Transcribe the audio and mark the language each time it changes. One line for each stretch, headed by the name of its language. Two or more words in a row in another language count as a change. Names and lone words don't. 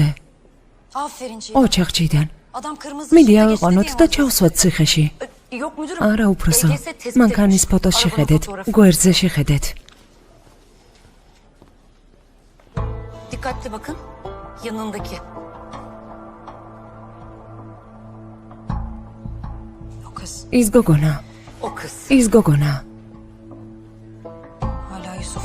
Georgian: ოჩახჭიდან. მიდი ავიყვანოთ და ჩავსვათ ციხეში. არა უფროსო, მანქანის ფოტოს შეხედეთ, გვერდზე შეხედეთ.
Turkish: Dikkatli bakın. Yanındaki. O kız.
Georgian: ის გოგონა.
Turkish: O kız.
Georgian: ის გოგონა.
Turkish: Hala Yusuf.